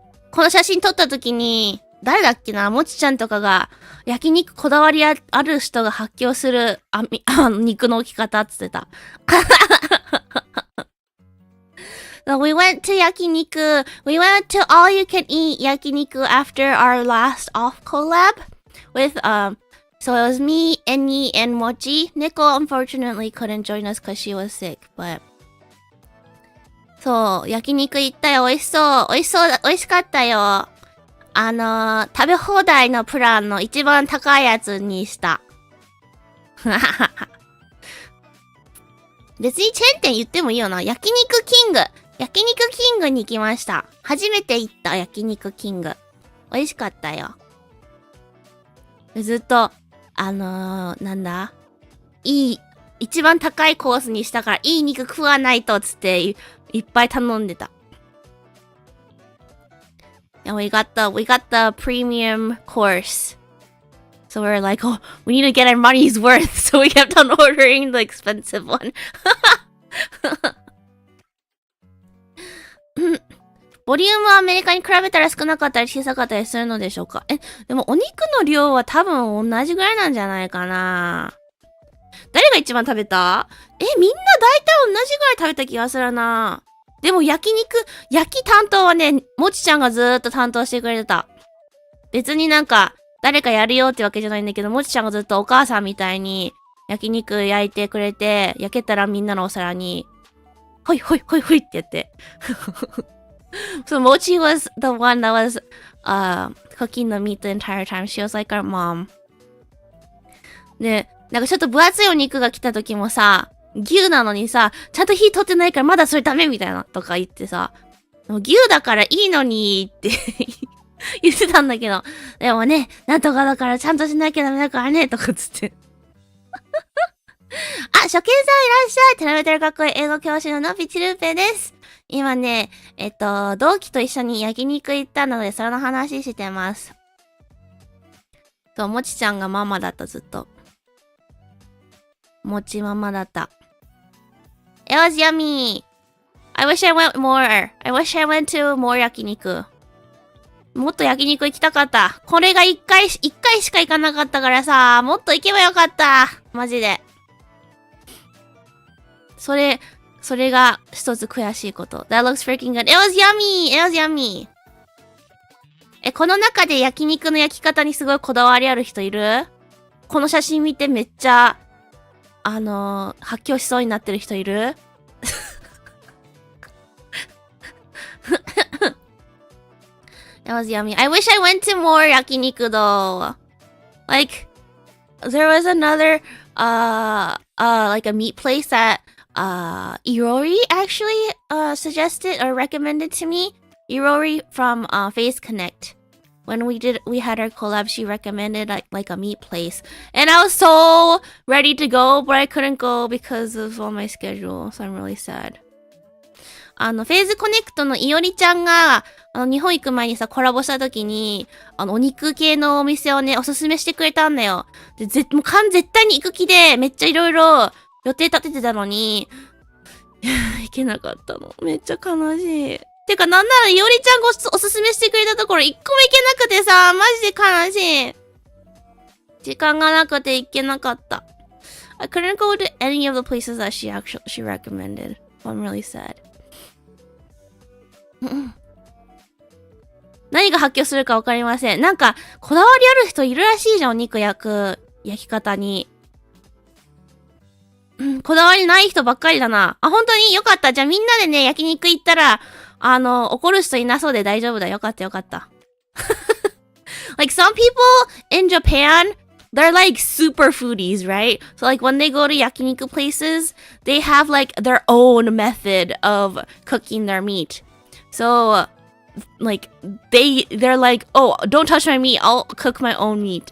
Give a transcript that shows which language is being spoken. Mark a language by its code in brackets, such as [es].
[ja] この写真撮った時に、誰だっけな、もちちゃんとかが、焼肉こだわりある人が発狂する肉の置き方って言ってた。 [en] So we went to 焼肉. We went to all you can eat 焼肉 after our last off collab with so it was me, Enni, and Mochi. Nicole unfortunately couldn't join us because she was sick, but [ja] そう、焼肉行ったよ。美味しかったよ。食べ放題のプランの一番高いやつにした。別にチェーン店言ってもいいよな。焼肉キングに行きました。初めて行った焼肉キング。美味しかったよ。ずっと、なんだ一番高いコースにしたから、いい肉食わないとつって、いっぱい頼んでた。 [en] And we got the premium course. So we're like, oh, we need to get our money's worth. So we kept on ordering the expensive one. [ja] ボリュームはアメリカに比べたら少なかったり小さかったりするのでしょうか？でもお肉の量は多分同じぐらいなんじゃないかな。誰が一番食べた？みんな大体同じぐらい食べた気がするな。でも焼き担当はね、もちちゃんがずーっと担当してくれてた。別になんか、誰かやるよってわけじゃないんだけど、もちちゃんがずっとお母さんみたいに焼肉焼いてくれて、焼けたらみんなのお皿に、ほいってやって。 [en] So Mochi was the one that was cooking the meat the entire time. She was like our mom. [ja] で、なんかちょっと分厚いお肉が来た時もさ、牛なのにさ、ちゃんと火通ってないからまだそれダメみたいなとか言ってさ、牛だからいいのにって言ってたんだけど、でもね、なんとかだからちゃんとしなきゃダメだからね、とかつって。初見さんいらっしゃい。テラメテルかっこいい英語教師ののびちるーぺです。今ね、同期と一緒に焼肉行ったので、その話してます。もちちゃんがママだった、ずっと。もちママだった。 [en] It was yummy! I wish I went more. I wish I went to more 焼肉。 [ja] もっと焼肉行きたかった。これが一回しか行かなかったからさ、もっと行けばよかった。マジで。それが一つ悔しいこと。 [en] That looks freaking good. It was yummy! [ja] この中で焼肉の焼き方にすごいこだわりある人いる？この写真見てめっちゃ、発狂しそうになってる人いる？ [en] It was yummy. I wish I went to more yakiniku though. Like, there was another, like a meat place that, Irori actually, suggested or recommended to me. Irori from, Face Connect. When we had our collab, she recommended like a meat place. And I was so ready to go, but I couldn't go because of all my schedule. So I'm really sad. [ja] フェーズコネクトのいおりちゃんが、日本行く前にさ、コラボした時に、お肉系のお店をね、おすすめしてくれたんだよ。で、絶対に行く気で、めっちゃいろいろ予定立ててたのに、行けなかったの。めっちゃ悲しい。てか、なんならいおりちゃんがおすすめしてくれたところ、一個も行けなくてさ、マジで悲しい。時間がなくて行けなかった。 [en] I couldn't go to any of the places that she recommended. I'm really sad. [ja] 何が発狂するかわかりません。なんか、こだわりある人いるらしいじゃん、お肉焼き方に。こだわりない人ばっかりだな。あ、本当によかった。じゃあみんなでね、焼肉行ったら、怒る人いなそうで大丈夫だ。よかったよかった。 [en] Like some people in Japan, they're like super foodies, right? So like when they go to yakiniku places, they have like their own method of cooking their meat. So like they're like, oh, don't touch my meat, I'll cook my own meat.